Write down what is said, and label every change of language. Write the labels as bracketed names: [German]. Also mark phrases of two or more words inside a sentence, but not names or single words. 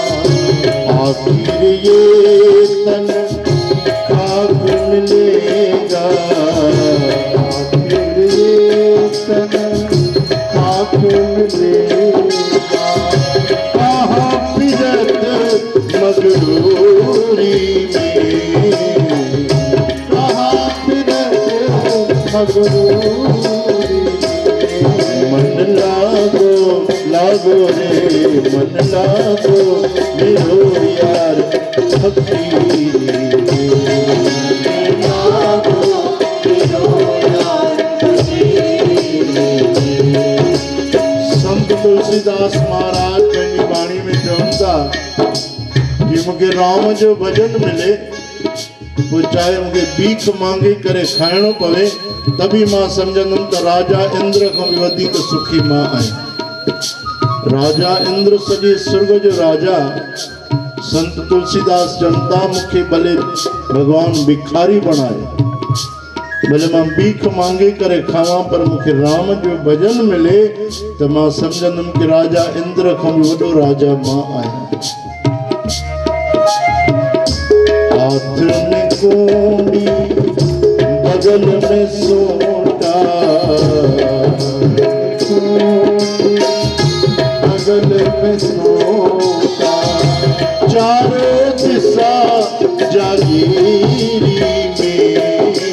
[Hindi] आखिर ये तन खाक मिलेगा, फिर ये तन खाक मिलेगा, कहाँ फिरत मगरूरी में, कहाँ फिरत मगरूरी में, मन लागो लागो रे, मन लागो मेरो यार फकीर में, मन लागो मेरो यार फकीर में। [Sindhi] संत तुलसीदास महाराज पंहिंजी बाणी में चवनि था कि मूंखे राम जो भजन मिले, वो चाहे मूंखे भीख मांगे करे खाइणो पवे, तभी मां समझंदुमि त राजा इंद्र खां बि वधीक सुखी मां आहियां। राजा इंद्र सॼे स्वर्ग जो राजा, संत तुलसीदास जनता मूंखे भले भगवान भिखारी बणाए, भले मां भीख मांगे करे खावां, पर मूंखे राम जो भजन मिले त मां समझंदुमि कि राजा इंद्र खां बि वॾो राजा मां आहियां। [Hindi] हाथ में कोड़ी बगल में सोटा, अगल में सोता चारों दिशा जागीरी में,